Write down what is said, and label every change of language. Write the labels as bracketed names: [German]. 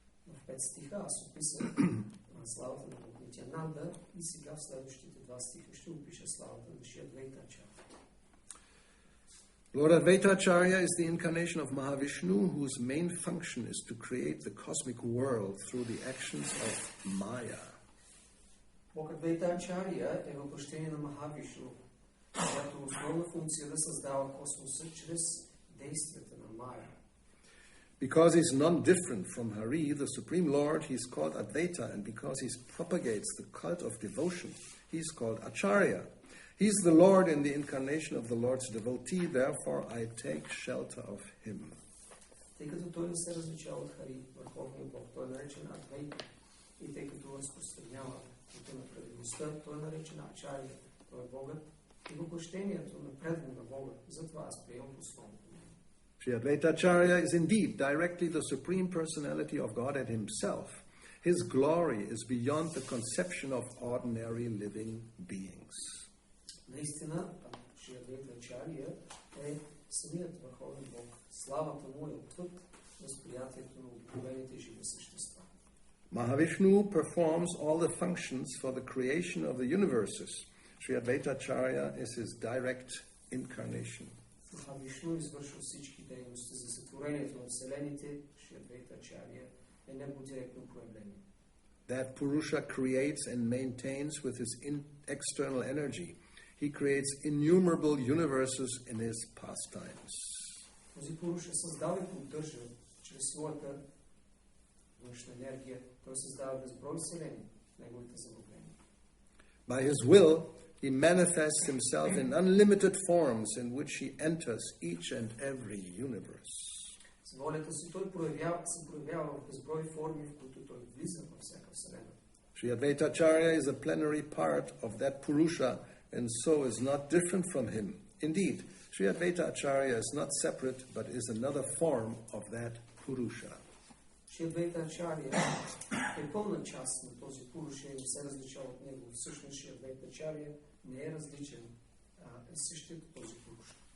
[Bulgarian] В 5 стиха аз описах славата на Бог Нитянанда и сега в следващите 2 стиха ще опиша славата на Шри Адвайта Ачаря. [English] Lord Advaita Acarya is the incarnation of Mahavishnu, whose main function is to create the cosmic world through the actions of Maya. [Bulgarian] Бог Адвайта Ачаря е въплъщение на Махавишну, чиято основна функция да създава космоса чрез действията на Мая. [English] Because he's non-different from Hari, the Supreme Lord, he's called Advaita, and because he propagates the cult of devotion, he's called Acharya. He's the Lord in the incarnation of the Lord's devotee, therefore I take shelter of him. [Bulgarian] Тъй като той не се различава от Хари, върховния Бог, той е наречен Адвайта. И тъй като разпространява пътя на предвидността, той е наречен Ачария. Той е Богът и въплъщението на предвид на Бога. Затова аз приемам посланието. [English] Sri Advaita Acarya is indeed directly the Supreme Personality of Godhead himself. His glory is beyond the conception of ordinary living beings. [Bulgarian] Наистина, Шри Адвайта Ачария е самият върховен Бог. Славата му е отвъд възприятието на обикновените живи същества. [English] Mahavishnu performs all the functions for the creation of the universes. Sri Advaita Acarya is his direct incarnation. [Bulgarian] Махавишну извършва всички дейности за сътворението на вселените. Шри Адвайта Ачария е негово директно проявление. [English] That Purusha creates and maintains with his external energy. He creates innumerable universes in his pastimes. [Bulgarian] Този Пуруша създава и поддържа чрез своята външна енергия. Той създава безброй вселени в неговите забавления. [English] By his will, he manifests himself in unlimited forms in which he enters each and every universe. [Bulgarian] С волята си той се проявява в безброй форми, в които той влиза във всяка вселена. [English] Sri Advaita Acarya is a plenary part of that Purusha and so is not different from him. Indeed, Sri Advaita Acarya is not separate but is another form of that Purusha. [Bulgarian] Шри Адвайта Ачария е пълна част на този Пуруша и не се различава от него. Всъщност Шри Адвайта Ачария не е различен, е същият този Пуруша.